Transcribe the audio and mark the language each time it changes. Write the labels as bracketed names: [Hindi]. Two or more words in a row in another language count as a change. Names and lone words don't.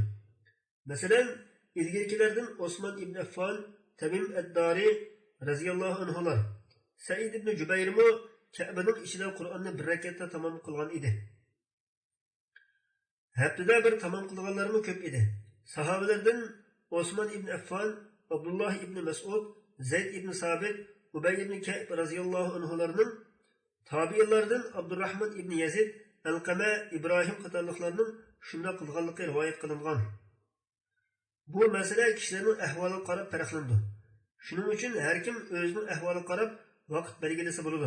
[Uzbek] Masalan, ilgirkilardan Osman ibn Affan, Tamim ad-Dari radhiyallohu anhular, Said ibn Jubayr mo Ka'baning ichida Qur'onni bir rakatda tamom qilgan edi. Haftada bir tamom qilganlarmi ko'p edi. Sahobalardan Osman ibn Affan, Abdullah ibn Mas'ud, Zayd ibn Sabit, Ubay ibn Ka'b radhiyallohu anhularning, tabiinlardan Abdurrahman ibn Yazid, Alqama, İbrahim qatorliqlarning shunday qilganligi rivoyat qilingan. Bu masala kishilarning ahvoliga qarab farqlanadi. Shuning uchun har kim o'zining ahvoliga qarab vaqt belgilasa bo'ladi.